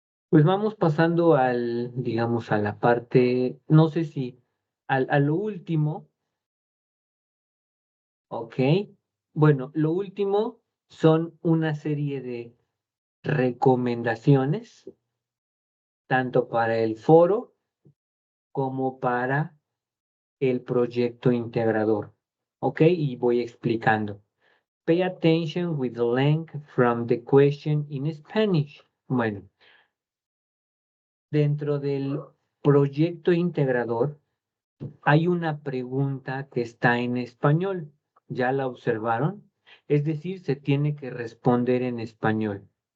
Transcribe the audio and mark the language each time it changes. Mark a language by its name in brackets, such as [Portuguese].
[Spanish] Pues vamos pasando digamos, a la parte, no sé si, a lo último, ok. Bueno, lo último son una serie de recomendaciones, tanto para el foro como para el proyecto integrador. Ok, y voy explicando. [English] Pay attention with the length from the question in Spanish. [Spanish] Bueno, dentro del proyecto integrador hay una pregunta que está en español. ¿Ya la observaron? Es decir, se tiene que responder en español.